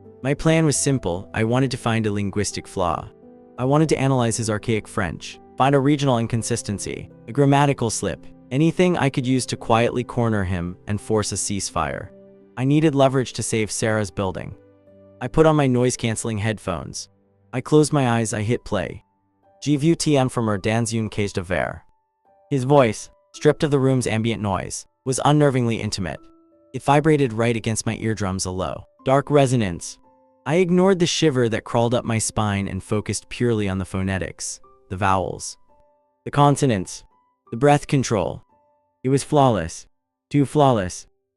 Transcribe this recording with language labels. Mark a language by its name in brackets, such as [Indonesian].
[English] My plan was simple. I wanted to find a linguistic flaw. I wanted to analyze his archaic French, find a regional inconsistency, a grammatical slip, anything I could use to quietly corner him and force a ceasefire. I needed leverage to save Sarah's building. I put on my noise-canceling headphones. I closed my eyes. I hit play. [French] Je vous tiens from dans une cage de verre. [English] His voice, stripped of the room's ambient noise, was unnervingly intimate. It vibrated right against my eardrums, a low, dark resonance. I ignored the shiver that crawled up my spine and focused purely on the phonetics, the vowels, the consonants, the breath control. It was flawless. Too flawless.